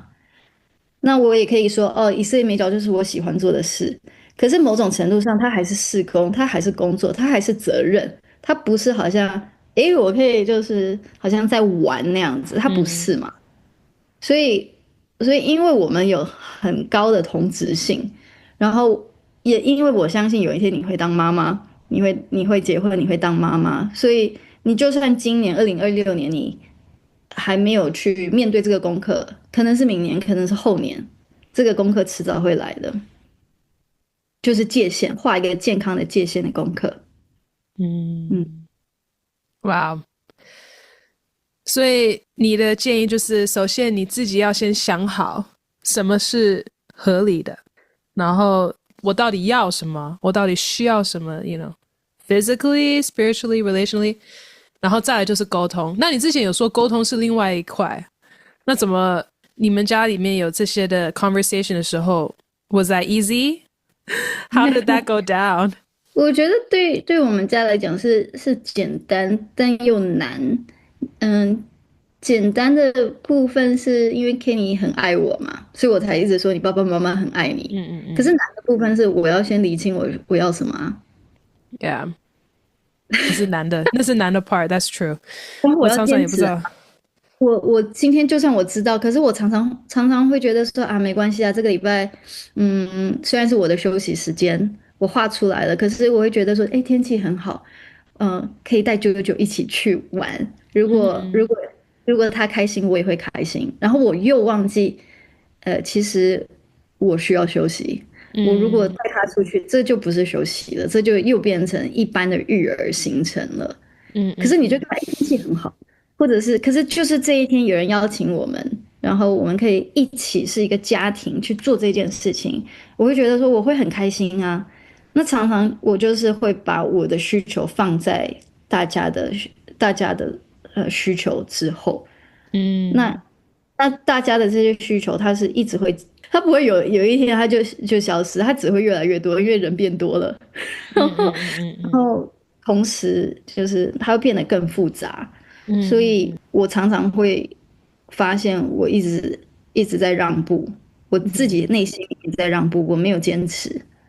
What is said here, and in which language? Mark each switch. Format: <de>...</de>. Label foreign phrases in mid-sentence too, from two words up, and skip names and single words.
<zh>那我也可以說以色列美角就是我喜歡做的事，可是某種程度上它還是事工，它還是工作，它還是責任，它不是好像我可以就是好像在玩那樣子，它不是嘛。所以因為我們有很高的同質性，然後也因為我相信有一天你會當媽媽，你會結婚，你會當媽媽，所以你就算今年2026年你還沒有去面對這個功課，可能是明年，可能是後年，這個功課遲早會來的，就是界限，畫一個健康的界限的功課。哇，所以你的建議就是，首先你自己要先想好什麼是合理的，然後我到底要什麼，我到底需要什麼</zh> <en>physically, spiritually, relationally，</en> <zh>然後再來就是溝通。那你之前有說溝通是另外一塊，那怎麼你們家裡面有這些的 conversation 的時候</zh> <en>was that easy? How did that go down?</en> <zh>我覺得對我們家來講是簡單但又難。簡單的部分是因為 Kenny 很愛我嘛，所以我才一直說你爸爸媽媽很愛你。可是難的部分是我要先釐清我要什麼啊。 Yeah， 那是難的，那是難的 part.</zh> <en>That's true.</en> <zh>我常常也不知道。我今天就算我知道，可是我常常会覺得說啊，沒關係啊，這個禮拜，雖然是我的休息時間，我畫出來了，可是我會覺得說，哎，天氣很好，可以帶99一起去玩。如果他開心，我也會開心。然後我又忘記，其實我需要休息。我如果帶他出去，這就不是休息了，這就又變成一般的育兒行程了。可是你就看天氣很好。或者是，可是就是這一天有人邀請我們，然後我們可以一起是一個家庭去做這件事情，我會覺得說我會很開心啊。那常常我就是會把我的需求放在大家的需求之後，那大家的這些需求，它是一直会，它不會有一天它就消失，它只會越來越多，因為人變多了，然後同時就是它會變得更複雜。所以我常常會發現，我一直在讓步，我自己內心一直在讓步，我沒有堅持。</zh>